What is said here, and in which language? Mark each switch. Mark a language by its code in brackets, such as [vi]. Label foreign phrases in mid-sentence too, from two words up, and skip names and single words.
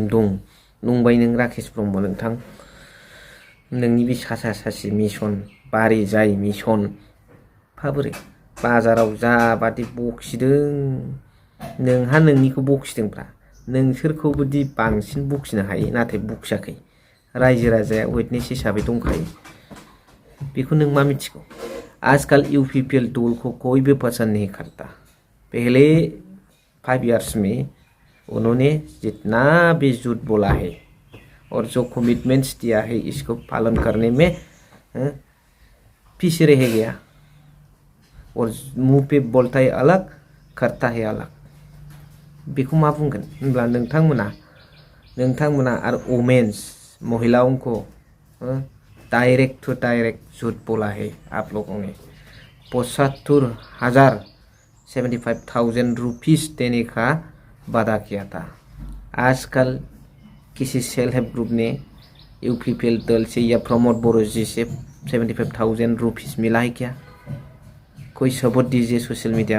[brx] नंबाय नों राकेश ब्रह्म नोंथां नोंनि बे सासे मिशन बारि जाय मिशन फाबोरै बाजाराव जाबादि बखिदों नोंहा नोंनिखौ बखिदोंब्रा नोंसोरखौबोदि बांसिन बखिनो हायो नाथाय बखियाखै रायजो राजाया विटनेस हिसाबै दंखायो बेखौ नों मा मिथिगौ [hi] आजकल UPPL दल को कोई भी पसंद नहीं करता पहले 5 years में उन्होंने जितना भी झूठ बोला है और जो कमिटमेंट्स दिया है इसको पालन करने में पीछे रह गया और मुंह पे बोलता है अलग करता है अलग [brx] बेखौ मा बुंगोन होनब्ला नोंथांमोना आरो [hi] वुमेन्स महिलाओं को [en] direct to direct [hi] झूठ बोला है आप लोगों ने 75,000 रुपीस देने का वादा किया था आजकल किसी [en] self help group [hi] ने UPPL दल से या प्रमोद बोरो जी से 75,000 रुपीस मिला है क्या कोई सबूत दीजिए [en] social media